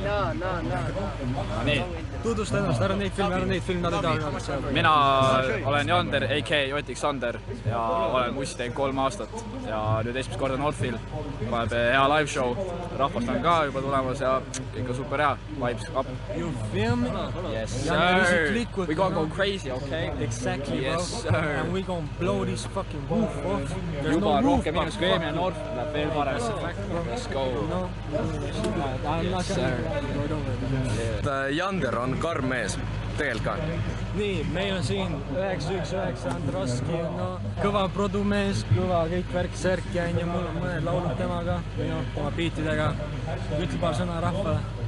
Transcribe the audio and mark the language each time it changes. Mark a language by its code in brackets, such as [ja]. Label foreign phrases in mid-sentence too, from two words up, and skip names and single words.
[et] Nii, tutvusta ennast, ära neid filmi, nad ei taha saada. Mina olen Jander, a.k.a. Jotik Sander ja olen mussi teinud 3 aastat ja nüüd esimest korda Northil. Paneb hea [en] live show, [et] rahvast on ka juba tulemas ja kõik on super hea, [en] vibes up. You feel me? Yes sir, we gonna go crazy, okay? Exactly, yes, bro. sir. And we gonna blow this fucking roof off. [et] Juba rohkem inimest kui eelmine North läheb veel parem. [en] Let's go. Yes, sir. [et] Jander on karm mees, tegelikult ka. Nii, meil on siin 919 Androski, no kõva produmees, kõva kõik värk-särk ja mul on mõned laulud temaga, või noh, tema biitidega. Ütle paar sõna rahvale.